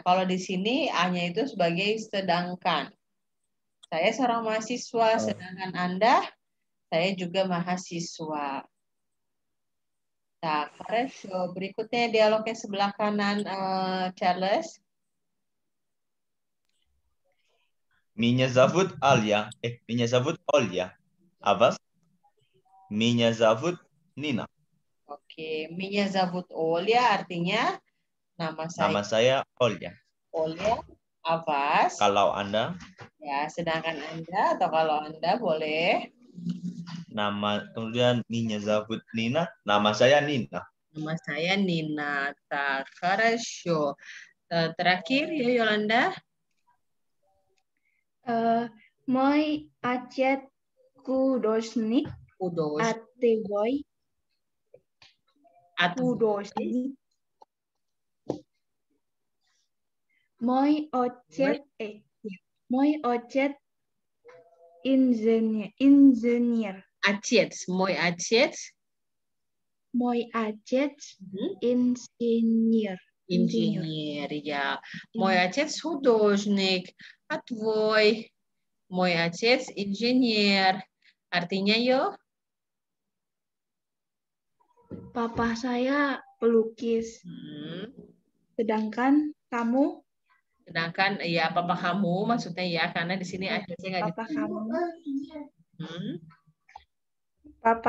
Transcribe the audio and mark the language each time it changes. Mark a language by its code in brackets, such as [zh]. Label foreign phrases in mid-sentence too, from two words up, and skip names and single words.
[id] Kalau di sini A-nya itu sebagai sedangkan. Saya seorang mahasiswa, sedangkan Anda, saya juga mahasiswa. [ru] Nah, хорошо. [id] Berikutnya dialognya sebelah kanan, Charles. [ru] Меня зовут Alia. Меня зовут Olya. А вас? Меня зовут Nina. [id] Oke, [ru] Меня зовут Оля [id] artinya nama Nama saya saya Olya. [ru] Olia. Avas. [id] Kalau Anda, Ya, sedangkan Anda atau kalau Anda boleh kemudian [ru] Меня зовут [id] Nina. Nama saya Nina. nama saya Nina. [ru] Так, хорошо. [id] Terakhir ya Yolanda. [ru] Мой отец художник. Kudos. А твой [id] Atau [ru] художник. Мой отец инженер. Отец. Мой отец. Мой отец инженер. Инженер, ya. Мой отец художник, а твой? Мой отец инженер. [id] Artinya yo? Papa saya pelukis. Sedangkan kamu? Sedangkan ya papa kamu maksudnya ya karena di sini ada saya nggak Papa kamu. Papa